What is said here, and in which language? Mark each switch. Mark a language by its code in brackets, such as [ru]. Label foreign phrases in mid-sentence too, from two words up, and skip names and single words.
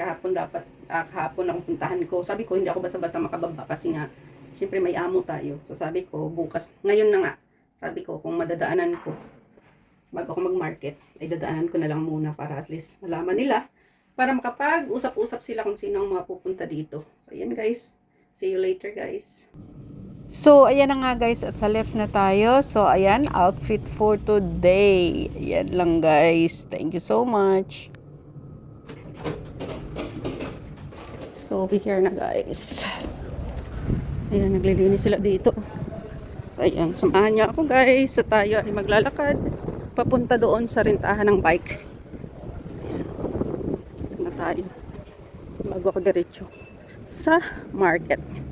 [tl] Kahapon ang puntahan ko. Sabi ko, hindi ako basta-basta makababa kasi nga, syempre may amo tayo. So, sabi ko, bukas, ngayon na nga, sabi ko, kung madadaanan ko, bago ako mag-market, ay dadaanan ko na lang muna para at least malaman nila. Para makapag-usap-usap sila kung sino ang mga pupunta dito. So, ayan guys. [en] See you later guys. [tl] So, ayan na nga guys. At sa left na tayo. So, ayan. [en] Outfit for today. [tl] Ayan lang guys. [en] Thank you so much. So, we're here na guys. [tl] Ayan, naglilinis sila dito. So, ayan. Samahan niyo ako guys. Sa tayo ay maglalakad. Papunta doon sa rentahan ng bike. Tayo bago ako diretso sa market.